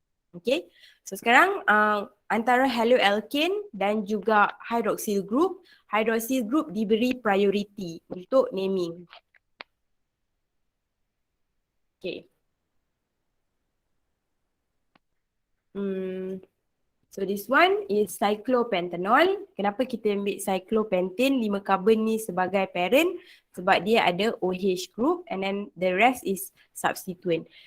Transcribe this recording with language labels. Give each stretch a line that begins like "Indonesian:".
Malay: Okay, so sekarang antara haloalkane dan juga hydroxyl group diberi priority untuk naming. Okay.
English: So this one is cyclopentanol.
Malay: Kenapa kita ambil cyclopentane 5 carbon ni sebagai parent? Sebab dia ada OH group
English: and then the rest is substituent.